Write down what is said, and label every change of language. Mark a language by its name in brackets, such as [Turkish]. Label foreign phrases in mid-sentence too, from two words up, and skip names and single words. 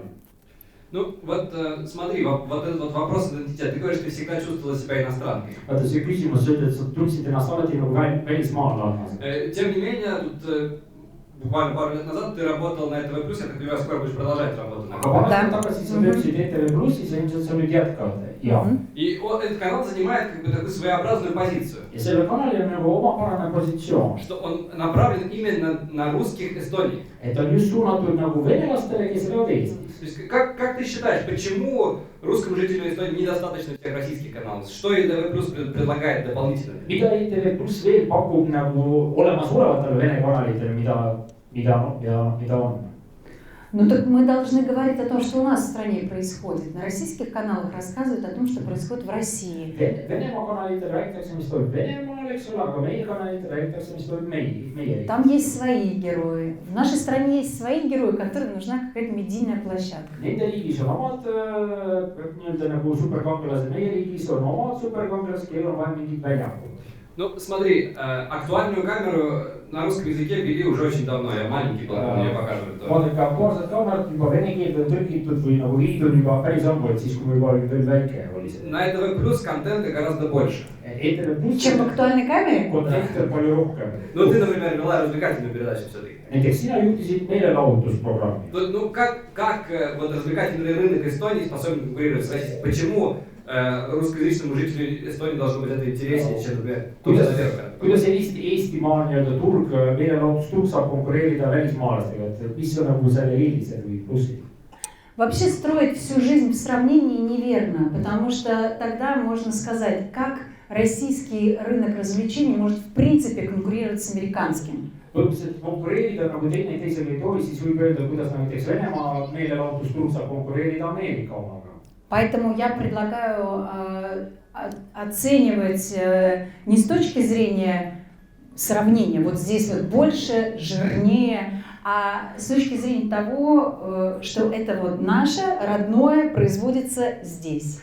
[Russian] Ну вот смотри, вот этот вот вопрос идентитета. Ты говоришь, ты всегда чувствовала себя иностранкой. [Estonian] Vaata see küsimus, sa ütled, sa tundsid ennast alati nagu välismaalane. [Russian] Тем не менее, тут буквально пару лет назад ты работал на ТВ+, я так понимаю, скоро будешь продолжать работу на [Estonian] Aga paar aastat tagasi sa töötasid ETV Plussis ja ilmselt sa nüüd jätkad. Ja. [Russian] И этот канал занимает как бы такую своеобразную позицию. [Estonian] Ja sellel kanalil on nagu omapärane positsioon. [Russian] Что он направлен именно на русских Эстонии. [Estonian] Et on just suunatud nagu venelastele, kes elavad Eestis. [Russian] То есть, как ты считаешь, почему русскому жителю Эстонии недостаточно всех российских каналов? Что ЕТВ+ предлагает дополнительно? [Estonian] Mida ETV Plus veel pakub nagu olemasolevatele Vene kanalitele, mida on? [Russian] Ну так мы должны говорить о том, что у нас в стране происходит. На российских каналах рассказывают о том, что происходит в России. [Estonian] Venemaa kanalitel räägitakse, mis toimub Venemaal, eks ole, aga meie kanalitel räägitakse, mis toimub meie. [Russian] Там есть свои герои. В нашей стране есть свои герои, которым нужна какая-то медийная площадка. [Estonian] Nende riigis on omad nii-öelda nagu superkangelased, meie riigis on omad superkangelased, kellel on vaja mingit väljakut. [Russian] Ну, смотри, актуальную камеру на русском языке ввели уже очень давно, я маленький был, мне показывают. [Estonian] Vaadake, aktuaalset kaamerat juba vene keelde on tõlgitud või nagu viidud juba päris ammu, et siis kui ma juba olin veel väike oli see. [Russian] На ТВ+ контента гораздо больше. Чем в актуальной камере? [Estonian] Kontekst on palju rohkem. [Russian] Ну, ты, например, вела развлекательную передачу все-таки. [Estonian] Näiteks sina juhtisid meelelahutusprogrammi. [Russian] Ну, как вот развлекательный рынок Эстонии способен конкурировать с Россией? Почему русскоязычному жителю Эстонии должно быть это интереснее, чем, например, [Estonian] kuidas Eestimaa nii-öelda turg, meelelahutusturg saab konkureerida välismaalastega, et mis on nagu selle eelised või plussid? [Russian] Вообще строить всю жизнь в сравнении неверно, потому что тогда можно сказать, как российский рынок развлечений может в принципе конкурировать с американским. [Estonian] Põhimõtteliselt konkureerida nagu teisega ei tohi, siis võib öelda, kuidas näiteks Venemaa meelelahutusturg saab konkureerida Ameerika omaga. [Russian] Поэтому я предлагаю оценивать не с точки зрения сравнения, вот здесь вот больше, жирнее, а с точки зрения того, что это вот наше, родное, производится здесь.